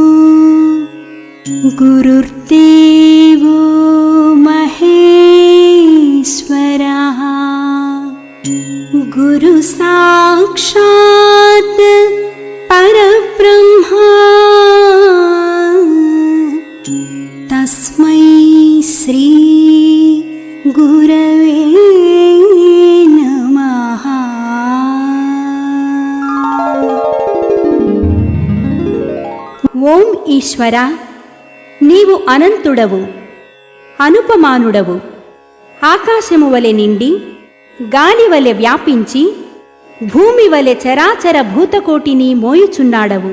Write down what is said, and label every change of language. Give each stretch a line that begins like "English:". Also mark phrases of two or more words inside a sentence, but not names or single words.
Sanskrit: गुरुर्देवो महेश्वरः गुरु साक्षात् परब्रह्मा तस्मै श्री गुरवे नमः।
Telugu: ఓం ఈశ్వర, నీవు అనంతుడవు, అనుపమానుడవు. ఆకాశము వలె నిండి, గాలి వలె వ్యాపించి, భూమి వలె చరాచర భూతకోటిని మోయుచున్నాడవు.